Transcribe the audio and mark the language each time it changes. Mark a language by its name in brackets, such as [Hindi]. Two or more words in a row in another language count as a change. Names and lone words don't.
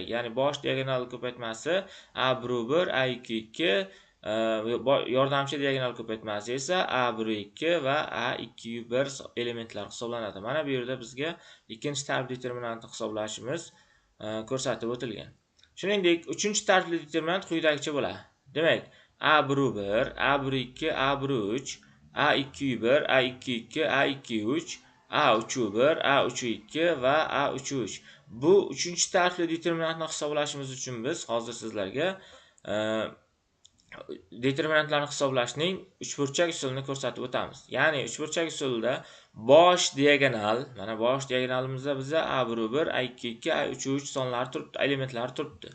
[Uzbek] Ya'ni bosh diagonal ko'paytmasi A1 A22 yordamchi diagonal ko'paytmasi esa A12 va A21 elementlar hisoblanadi. Mana bu yerda bizga ikkinchi tartib determinantni hisoblashimiz ko'rsatib o'tilgan. Shuningdek, uchinchi tartibli determinant quyidagicha bo'ladi. Demak, A1, A12, A13, A21, A22, A23, A31, A32 va A33. Bu uchinchi tartibli determinantni hisoblashimiz uchun biz hozir sizlarga determinantlarni hisoblashning uchburchak usulini ko'rsatib o'tamiz. Ya'ni uchburchak usulida bosh diagonal, mana bosh diagonalimizda bizda A1, A22, A33 sonlari turibdi, elementlari turibdi.